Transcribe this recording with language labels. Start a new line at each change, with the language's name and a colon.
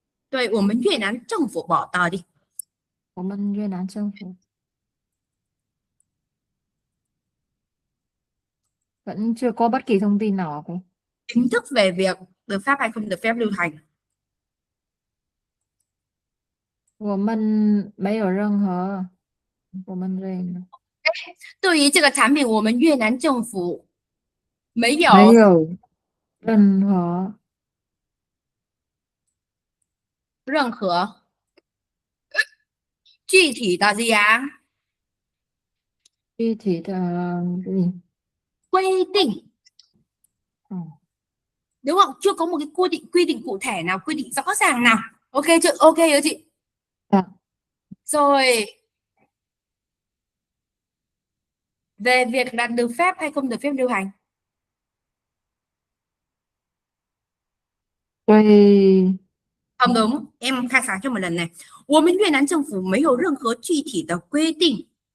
Chinese: 对我们越南政府报道的我们越南政府
Vietnamese: vẫn chưa có bất kỳ thông tin nào cả. chính thức về việc được phép hay không được phép lưu hành.
Chinese: 我们没有任何，我们这个对于这个产品，我们越南政府没没有有任何任何具体的
Vietnamese: gì à?
Chinese: 具体的规定, 嗯
Vietnamese: đúng không? Chưa có một cái quy định cụ thể nào, quy định rõ ràng nào. Ok chưa? Ok chưa chị? dạ. Rồi, về việc là được phép hay không được phép lưu hành.
Chinese: 对
Vietnamese: Không đúng, em khai sáng cho một lần này.
Chinese: 我们越南政府没有任何具体的规定.